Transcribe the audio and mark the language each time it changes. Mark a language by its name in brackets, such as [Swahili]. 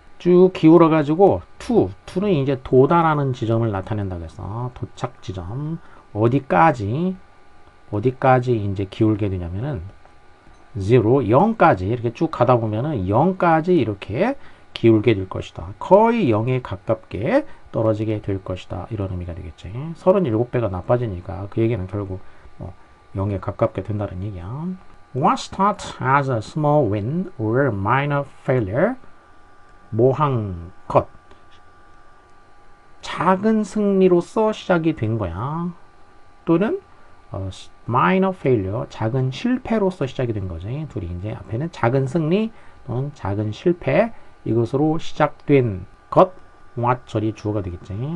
[Korean] 쭉 기울어 가지고 to는 이제 도달하는 지점을 나타낸다고 해서 도착 지점 어디까지 이제 기울게 되냐면은 0까지 이렇게 쭉 가다 보면은 0까지 이렇게 기울게 될 것이다. 거의 0에 가깝게 떨어지게 될 것이다. 이런 의미가 되겠지. 37배가 나빠지니까 그 얘기는 결국 0에 가깝게 된다는 얘기야. [English] What starts as a small win or minor failure? [Korean] 모한 것. 작은 승리로서 시작이 된 거야. 또는 minor failure, 작은 실패로서 시작이 된 거지. 둘이 이제 앞에는 작은 승리 또는 작은 실패 이것으로 시작된 것, what 절이 주어가 되겠지.